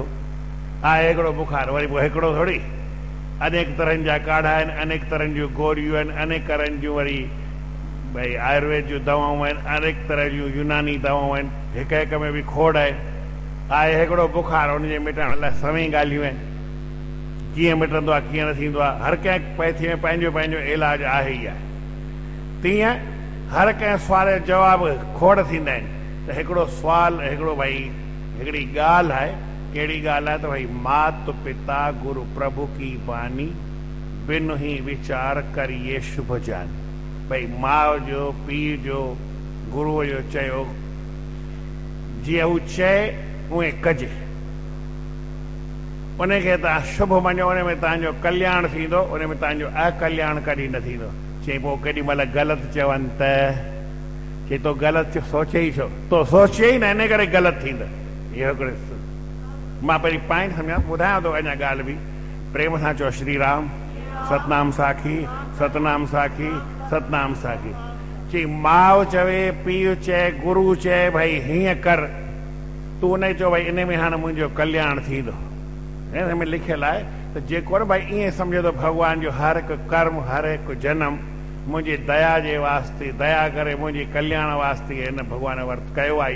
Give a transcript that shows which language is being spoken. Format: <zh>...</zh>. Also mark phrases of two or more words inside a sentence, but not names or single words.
<sd>आहे हिकिड़ो बुखार, वरी पोइ हिकिड़ो थोरी, अनेक तरहनि जा काढ़ा आहिनि, अनेक तरहनि जूं गोरियूं आहिनि, अनेक तरहनि जूं वरी भई आयुर्वेद जूं दवाऊं आहिनि, अनेक तरह जूं यूनानी दवाऊं आहिनि, हिक हिक में बि खोड़ आहे हिकिड़ो बुखार, हुनजे मिटण लाइ सभई ॻाल्हियूं आहिनि, कीअं मिटंदो आहे, कीअं न थींदो आहे, हर कंहिं पैथी में पंहिंजो पंहिंजो इलाजु आहे ई आहे। तीअं हर कंहिं सुवाल जा जवाब खोड़ थींदा आहिनि। त हिकिड़ो सुवाल, हिकिड़ो भई हिकिड़ी ॻाल्हि आहे, कहिड़ी ॻाल्हि आहे त भई</sd> <awa>मात पिता गुरु प्रभु की बानी बिन ही वीचार करिए शुभ जान।</awa> <sd>भई माउ जो, पीउ जो, गुरूअ जो चयो, जीअं हू चए उहे कजे, उनखे तव्हां शुभ मञो, उन में तव्हांजो कल्याण थींदो, उन में तव्हांजो अकल्याण कॾहिं न थींदो। चई पोइ केॾी महिल ग़लति चवनि त, चई तो ग़लति सोचे ई छो, तो सोचे ई न, इन करे ग़लति थींदो। इहो हिकिड़ो मां पहिरीं पॉइंट सम्झां, ॿुधायां थो अञा ॻाल्हि बि, प्रेम सां चओ श्री राम, सतनाम साखी, सतनाम साखी, सतनाम साखी। चई माउ चवे, पीउ चए, गुरु चए, भई हीअं कर, तूं उन चओ भई इन में हाणे मुंहिंजो कल्याण थींदो। हिन में लिखियलु आहे त जेको भई ईअं सम्झो त भॻवान जो हर हिकु कर्म, हर हिकु जनम मुंहिंजी दया जे वास्ते, दया करे मुंहिंजे कल्याण वास्ते हिन भॻवान वर्त कयो आहे।</sd>